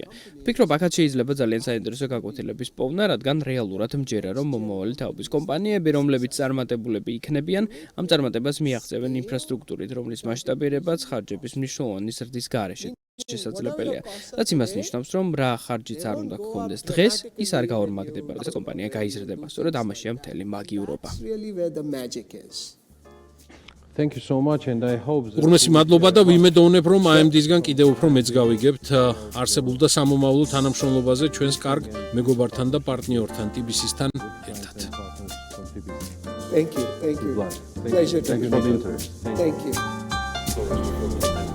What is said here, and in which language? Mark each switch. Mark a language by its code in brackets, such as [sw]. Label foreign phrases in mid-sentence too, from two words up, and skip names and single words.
[ka] ვფიქრობ, აქაც შეიძლება ძალიან საინტერესო გაკვეთილების პოვნა, რადგან რეალურად მჯერა, რომ მომავალი თაობის კომპანიები, რომლებიც წარმატებულები იქნებიან, ამ წარმატებას მიაღწევენ ინფრასტრუქტურით, რომლის მასშტაბირებაც ხარჯების მნიშვნელოვანი ზრდის გარეშე შესაძლებელია. რაც იმას ნიშნავს, რომ რა ხარჯიც არ უნდა გქონდეს დღეს, ის არ გაორმაგდება, როდესაც კომპანია გაიზრდება. სწორედ ამაშია მთელი მაგიურობა. [en] That's really where the magic is. Thank you so much and I hope that [ka] უღრმესი მადლობა და ვიმედოვნებ, რომ AMD-სგან კიდევ უფრო მეც გავიგებთ არსებულ და სამომავლო თანამშრომლობაზე ჩვენს კარგ მეგობართან და პარტნიორთან TBC-სთან ერთად. [en] Thank you. Thank you. Thank you. Pleasure to Thank you meet for the you. interest. Thank you.